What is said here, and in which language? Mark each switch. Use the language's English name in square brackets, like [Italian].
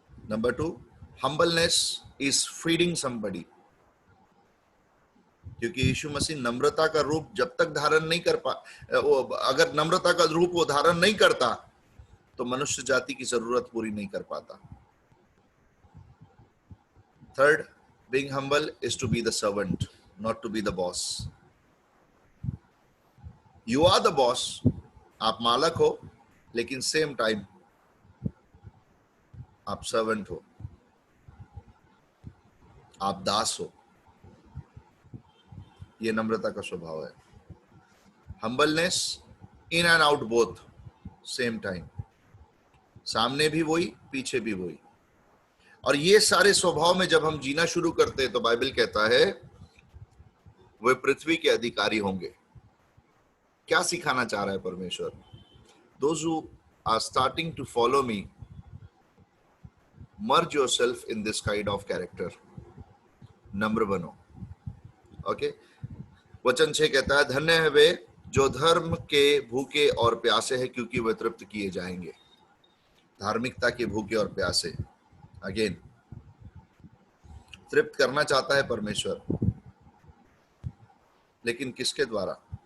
[English] Number 2, humbleness is feeding somebody. [Hindi] क्योंकि यीशु मसीह नम्रता का रूप जब तक धारण नहीं कर अगर नम्रता का रूप वो धारण नहीं करता तो मनुष्य जाति की जरूरत पूरी नहीं कर पाता। [English] Third, being humble is to be the servant, not to be the boss. You are the boss, [Hindi] आप मालक हो, लेकिन सेम टाइम आप सर्वेंट हो, आप दास हो। ये नम्रता का स्वभाव है। Humbleness, [English] in and out both, same time, [Hindi] सामने भी वही, पीछे भी वही। और ये सारे स्वभाव में जब हम जीना शुरू करते हैं तो बाइबल कहता है वे पृथ्वी के अधिकारी होंगे। क्या सिखाना चाह रहा है परमेश्वर? [English] Those who are starting to follow me, merge yourself in this kind of character. [Hindi] नम्र बनो। ओके, वचन 6 कहता है धन्य है वे जो धर्म के भूखे और प्यासे हैं, क्योंकि वे तृप्त किए जाएंगे। धार्मिकता के भूखे और प्यासे, अगेन तृप्त करना चाहता है परमेश्वर, लेकिन किसके द्वारा?